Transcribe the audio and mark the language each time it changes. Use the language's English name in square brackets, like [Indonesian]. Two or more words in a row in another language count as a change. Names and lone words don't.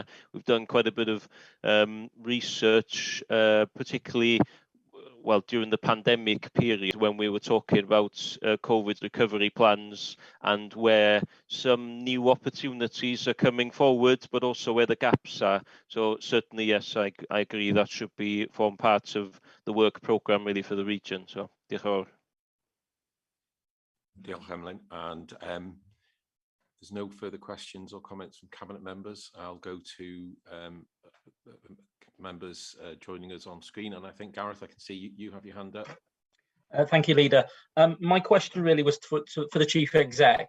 [English] We've done quite a bit of research, particularly during the pandemic period, when we were talking about COVID recovery plans and where some new opportunities are coming forward, but also where the gaps are. So certainly, yes, I agree that should form part of the work programme really for the region. [Welsh] So diolch yn fawr. Diolch, Emlyn. [English] And there's no further questions or comments from Cabinet members. I'll go to members joining us on screen. And I think, Gareth, I can see you have your hand up. Thank you, Leader. My question really was for the Chief Exec.